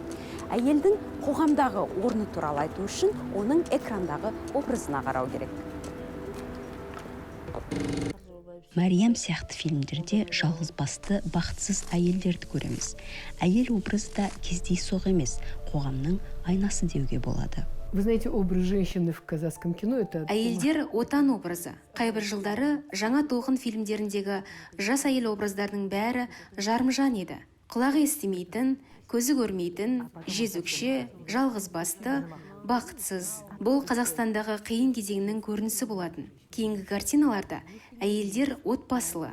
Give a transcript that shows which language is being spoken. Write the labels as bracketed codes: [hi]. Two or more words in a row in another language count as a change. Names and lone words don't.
[kk] Әйелдің қоғамдағы орны туралы айту үшін оның экрандағы образына қарау керек. Мәриям сияқты фильмдерде жалғыз басты бақытсыз әйелдерді көреміз. Әйел образы да кездейсоқ емес, қоғамның айнасы деуге болады. [ru] Вы знаете, образ женщины в казахском кино это... [kk] Әйелдер отан образы. Қайбір жылдары жаңа толқын фильмдеріндегі жас әйел образдардың бәрі жарымжан еді. Құлағы естімейтін, көзі көрмейтін, жезөкше, жалғыз басты, бақытсыз. Бұл Қазақстандағы қиын кезеңнің көрінісі болатын. Кейінгі картиналарда әйелдер отбасылы.